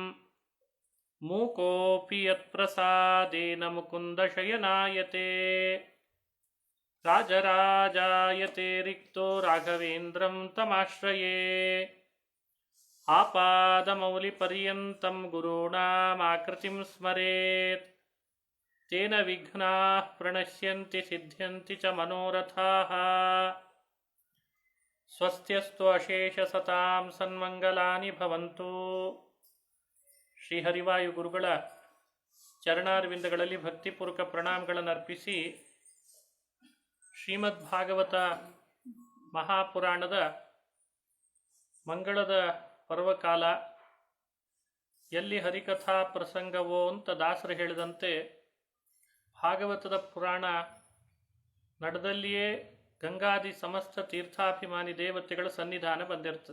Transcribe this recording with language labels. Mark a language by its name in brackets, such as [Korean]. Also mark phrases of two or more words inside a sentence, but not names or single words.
[Sanskrit] मूकोऽपि यत्प्रसादेन मुकुन्दशयनायते राजराजायते रिक्तो राघवेन्द्रं तमाश्रये आपादमौलिपर्यन्तं गुरूणामाकृतिं स्मरेत् तेन विघ्नाः प्रणश्यन्ति सिद्ध्यन्ति च मनोरथाः स्वस्त्यस्तु अशेषसतां सन्मङ्गलानि भवन्तु. [Kannada] ಶ್ರೀಹರಿವಾಯು ಗುರುಗಳ ಚರಣಾರವಿಂದಗಳಲ್ಲಿ ಭಕ್ತಿಪೂರ್ವಕ ಪ್ರಣಾಮಗಳನ್ನು ಅರ್ಪಿಸಿ ಶ್ರೀಮದ್ ಭಾಗವತ ಮಹಾಪುರಾಣದ ಮಂಗಳದ ಪರ್ವಕಾಲ ಎಲ್ಲಿ ಹರಿಕಥಾ ಪ್ರಸಂಗವೋ ಅಂತ ದಾಸರು ಹೇಳಿದಂತೆ ಭಾಗವತದ ಪುರಾಣ ನಡೆದಲ್ಲಿಯೇ ಗಂಗಾದಿ ಸಮಸ್ತ ತೀರ್ಥಾಭಿಮಾನಿ ದೇವತೆಗಳ ಸನ್ನಿಧಾನ ಬಂದಿರ್ತದೆ.